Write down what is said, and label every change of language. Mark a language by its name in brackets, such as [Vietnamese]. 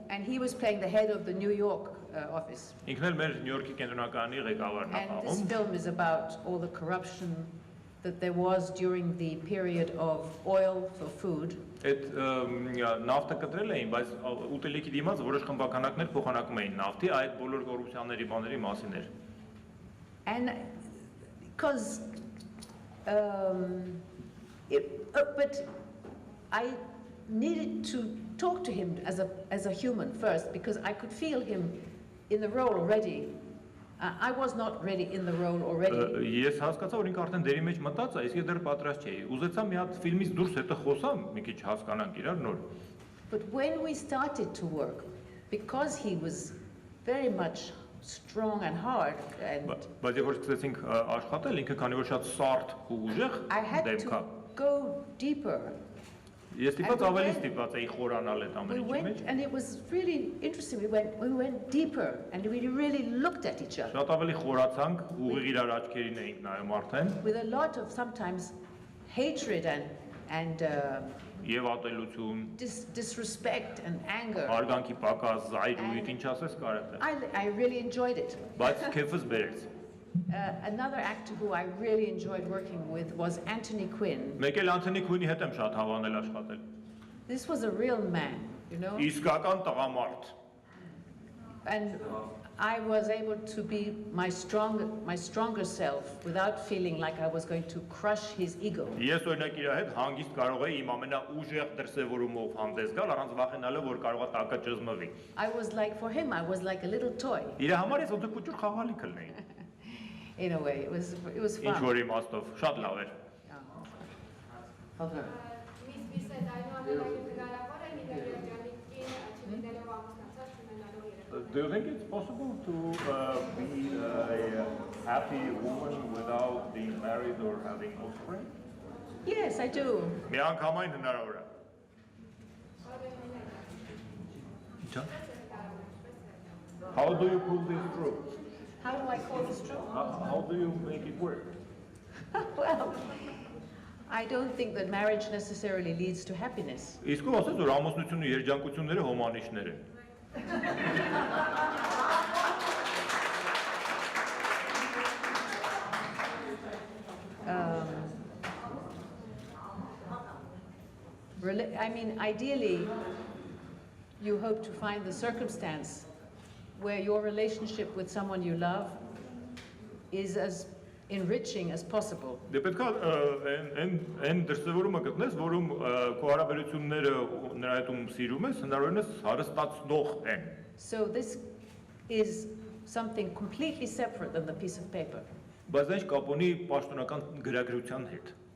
[English] And he was playing the head of the New York office. [Armenian] Ինքն էլ մեր Նյու Յորքի կենտրոնականի ղեկավարն է [English] And [Armenian] խաղում։ [English] this film is about all the corruption that there was during the period of oil for food. [Armenian] Այդ նավթը կտրել էին, բայց ուտելիքի դիմաց որոշ խմբականակներ փոխանակում էին նավթի, այդ բոլոր կոռուպցիաների բաների մասին էր։ [English] And because but I needed to talk to him as a human first because I could feel him in the role already. I was not ready in the role already. [Armenian] Ես հասկացա, որ ինքը արդեն դերի մեջ մտած է, իսկ ես դեռ պատրաստ չէի։ Ուզեցա մի հատ ֆիլմից դուրս հետը խոսամ, մի քիչ հասկանանք իրար նոր։ [English] But when we started to work, because he was very much strong and hard and [Armenian] Բայց երբ որ սկսեցինք աշխատել, ինքը քանի որ շատ սարդ ու ուժեղ [English] I had [Armenian] դեմք է։ [English] to go deeper [Armenian] Ես ստիպված ավելի ստիպված էի խորանալ այդ [English] We [Armenian] ամեն ինչի [English] went, [Armenian] մեջ։ [English] and it was really interesting. We went deeper, and we really looked at each other [Armenian] Շատ ավելի խորացանք, ուղիղ իրար աչքերին էինք նայում արդեն, [English] with a lot of sometimes hatred and [Armenian] եւ ատելություն, [English] disrespect and anger. [Armenian] հարգանքի պակաս, զայրույթ, ինչ ասես կարետ է։ [English] I really enjoyed it. [Armenian] Բայց քեֆս բերեց։ [English] Another actor who I really enjoyed working with was Anthony Quinn. [Armenian] Մեկ էլ Անթոնի Քույնի հետ եմ շատ հավանել աշխատել։ [English] This was a real man, you know, [Armenian] Իսկական տղամարդ։ [English] and I was able to be my stronger self without feeling like I was going to crush his ego. [Armenian] Ես օրինակ իր հետ հանգիստ կարող էի իմ ամենաուժեղ դրսևորումով հանդես գալ, առանց վախենալու, որ կարող է տակը ճզմվի։ [English] I was like, for him, I was like a little toy. [Armenian] Իր համար ես ոնց կուճուր խաղալիք կլնեի։ [English] In a way, it was [Armenian] Ինչ [English] fun. [Armenian] որ իմաստով, շատ լավ էր։ Խնդրեմ։ Miss Bisset, այնուամենայնիվ հնարավոր է Նիդերլանդի կին չլինելով ամուսնացած ունենալու երեխա։ [English] Do you think it's possible to be a happy woman without being married or having offspring? Yes, I do. [Armenian] Միանգամայն հնարավոր է։ Ինչա՞։ [English] How do you pull this through? How do I call this true? How do you make it work? Well, I don't think that marriage necessarily leads to happiness. [Armenian] Իսկ ով ասես որ ամուսնությունը երջանկությունները հոմանիշներ են։ [English] I mean, ideally, you hope to find the circumstance where your relationship with someone you love is as enriching as possible. [Armenian] Դե պետք է այն դրսևորումը գտնես, որում քո հարաբերությունները նրա հետ ում սիրում ես, հնարավորինս հարստացնող են։ [English] So this is something completely separate than the piece of paper. [Armenian] Բայց ինչ կապ ունի պաշտոնական գրագրության հետ։